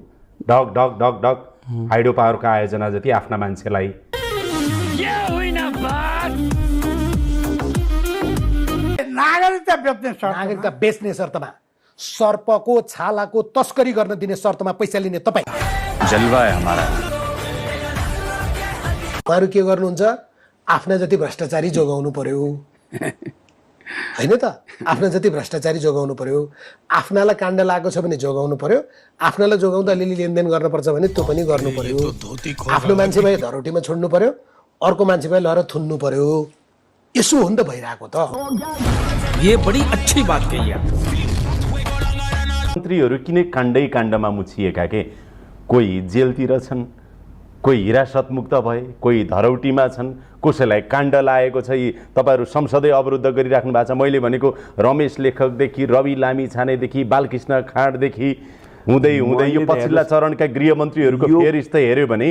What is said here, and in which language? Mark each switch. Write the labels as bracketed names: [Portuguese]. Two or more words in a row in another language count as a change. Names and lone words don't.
[Nepali] ढक ढक ढक ढक हाइड्रो पावरको आयोजना जति आफ्ना मान्छेलाई नागरिकता बेच्ने शर्तमा, सर्पको छालाको तस्करी गर्न दिने शर्तमा पैसा लिने तपाईँ, [Hindi] जलवा है हमारा। [Nepali] उहाँहरू के गर्नुहुन्छ? आफ्ना जति भ्रष्टाचारी जोगाउनु पर्यो, होइन त? आफ्ना जति भ्रष्टाचारी जोगाउनु पर्यो, आफ्नालाई काण्ड लागेको छ भने जोगाउनु पर्यो, आफ्नालाई जोगाउँदा अलिअलि लेनदेन गर्नुपर्छ भने त्यो पनि गर्नु पर्यो। आफ्नो मान्छे भए धरोटीमा छोड्नु पर्यो, अर्को मान्छे भए लहर थुन्नु पर्यो। यसो हो नि त भइरहेको त। [Hindi] ये बड़ी अच्छी बात कही आप। [Nepali] मन्त्रीहरू किन काण्डै काण्डमा मुछिएका के? कोही जेलतिर छन्, कोही हिरासतमुक्त भए, कोही धरौटीमा छन्, कसैलाई काण्ड लागेको छ। यी तपाईँहरू संसदै अवरुद्ध गरिराख्नु भएको छ। मैले भनेको रमेश लेखकदेखि रवि लामी छानेदेखि बालकृष्ण खाँडदेखि हुँदै हुँदै यो पछिल्ला चरणका गृहमन्त्रीहरूको फेरिस्त हेऱ्यो भने